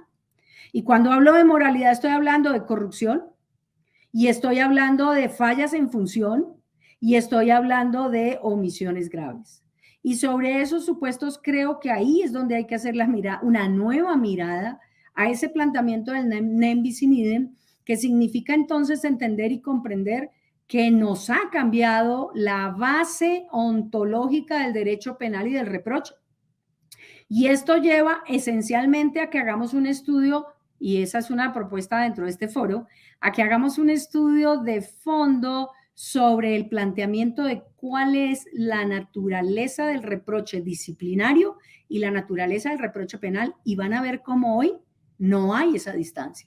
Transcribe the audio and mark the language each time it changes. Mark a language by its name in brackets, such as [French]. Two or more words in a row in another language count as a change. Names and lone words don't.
[Spanish] Y cuando hablo de moralidad estoy hablando de corrupción y estoy hablando de fallas en función y estoy hablando de omisiones graves. Y sobre esos supuestos creo que ahí es donde hay que hacer una nueva mirada a ese planteamiento del [Latin] nem bis in idem, [Spanish] que significa entonces entender y comprender que nos ha cambiado la base ontológica del derecho penal y del reproche. Y esto lleva esencialmente a que hagamos un estudio, y esa es una propuesta dentro de este foro, a que hagamos un estudio de fondo sobre el planteamiento de cuál es la naturaleza del reproche disciplinario y la naturaleza del reproche penal, y van a ver cómo hoy no hay esa distancia.